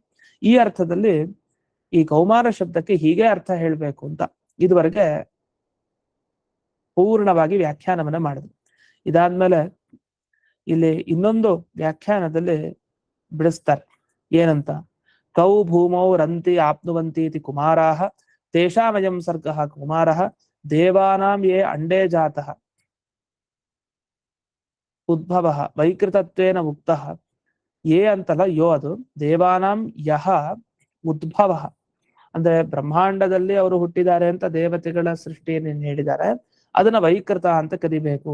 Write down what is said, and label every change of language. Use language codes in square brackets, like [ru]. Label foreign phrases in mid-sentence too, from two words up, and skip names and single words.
[kn] ಈ ಅರ್ಥದಲ್ಲಿ ಈ ಕೌಮಾರ ಶಬ್ದಕ್ಕೆ ಹೀಗೆ ಅರ್ಥ ಹೇಳ್ಬೇಕು ಅಂತ ಇದುವರೆಗೆ ಪೂರ್ಣವಾಗಿ ವ್ಯಾಖ್ಯಾನವನ್ನ ಮಾಡಿದ್ರು. ಇದಾದ್ಮೇಲೆ ಇಲ್ಲಿ ಇನ್ನೊಂದು ವ್ಯಾಖ್ಯಾನದಲ್ಲಿ ಬಿಡಿಸ್ತಾರೆ. [sa] ಏನಂತ, ಕೌ ಭೂಮೌ ರಂತಿ ಆಪ್ನುವಂತಿ ಇತಿ ಕುಮಾರಾಹ ತೇಷಾಮಯಂ ಸರ್ಗಃ ಕುಮಾರಃ ದೇವಾನಾಂ ಯೇ ಅಂಡೇ ಜಾತಃ ಉದ್ಭವಃ ವೈಕೃತತ್ವೇನ ಮುಕ್ತಃ. [kn] ಯೇ ಅಂತಲ್ಲ, ಯೋ ಅದು [sa] ದೇವಾನಾಂ ಯಹ ಉದ್ಭವ [kn] ಅಂದ್ರೆ ಬ್ರಹ್ಮಾಂಡದಲ್ಲಿ ಅವರು ಹುಟ್ಟಿದ್ದಾರೆ ಅಂತ ದೇವತೆಗಳ ಸೃಷ್ಟಿಯನ್ನು ಹೇಳಿದ್ದಾರೆ, ಅದನ್ನ ವೈಕೃತ ಅಂತ ಕರಿಬೇಕು.